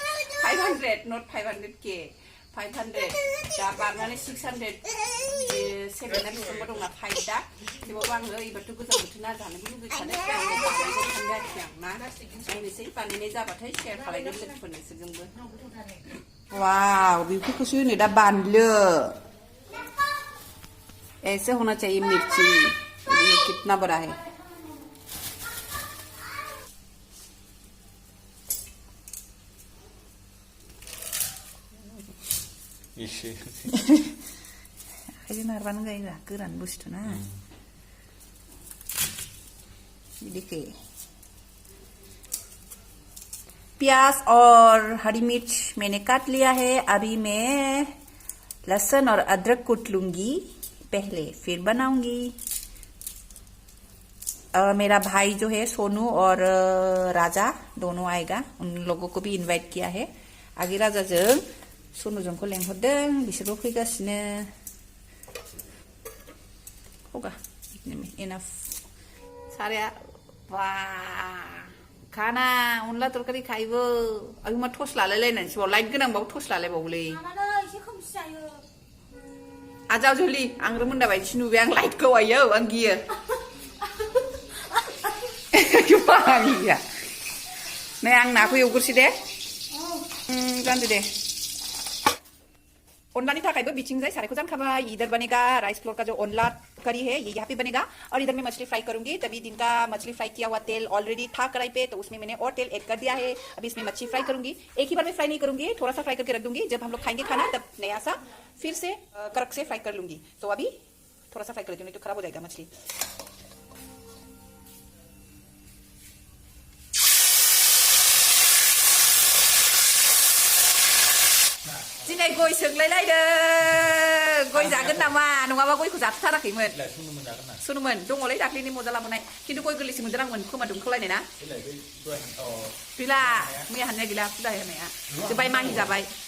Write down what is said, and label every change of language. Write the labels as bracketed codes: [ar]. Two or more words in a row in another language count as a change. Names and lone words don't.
[brx] 500 not 500K 500 दा बारनानै 600 सेभेना बिसंबो दंना फाइदा थेवबाबो आङो एबारथ' गोजां बोथोर ना जानोबो लुगैखानाय आङो बानायबाय थानो आरोखि आं ना नायनोसै बानायनाय जाबाथाय शेयार खालायगोन लोगोफोरनो नोंसोरजोंबो वाव बेफोरखौसो होनो दा बानलु [hi] ऐसे होना चाहिए मिर्ची ये कितना बड़ा है इसे [brx] आखाइजों नारबानो जायोना गोरान बुस्थु ना [hi] देखिए प्याज और हरी मिर्च मैंने काट लिया है अभी मैं लहसुन और अदरक कूट लूंगी पहले फिर बनाऊंगी मेरा भाई जो है सोनू और राजा दोनों आएगा उन लोगों को भी इनवाइट किया है आगे [brx] राजा जों सोनू जोंखौ लेंहरदों बिसोरबो फैगासिनो [hi] होगा इतने में इनफ सारे वाह खाना [brx] अनला तरकारी खाइबो आयु मा टस लालायलायनानैसो लाइट गोनांबाबो टस लालायबावोलै मानो एसे खोमसि जायो आजाव जुलि आं रोमोन्दा बायदिसो नुबाय आं लाइटखौ आयो आं गियो मानिया नै आं नाखौ एवग्रोसै दे जानदो दे अनलानी थाखायबो बिथिंजाय सारायखौ जानखाबाय [hi] इधर बनेगा [brx] राइस [hi] फ्लोर का जो अनला करी है ये यहाँ पे बनेगा और इधर मैं मछली फ्राई करूंगी तभी दिन का मछली फ्राई किया हुआ तेल ऑलरेडी था कढ़ाई पे तो उसमें मैंने और तेल ऐड कर दिया है अभी इसमें मछली फ्राई करूंगी एक ही बार में फ्राई नहीं करूंगी थोड़ा सा फ्राई करके रख दूंगी जब हम लोग खाएंगे खाना तब नया सा फिर से कड़क से फ्राई कर लूंगी तो अभी थोड़ा सा फ्राई कर लेती हूँ नहीं तो खराब हो जाएगा मछली [brx] दिनै गय सोंलायलायदों गय जागोन नामा नङाबा गयखौ जाथाराखैमोन सुनुमोन दङलै दाख्लैनि मजा लाबोनाय खिन्थु गय गोरलैसो मोनदों आंमोन खोमा दुमखोलायनाय ना गैला मैया हाननाया गैला फुजा होनाया जोब्बाय माहि जाबाय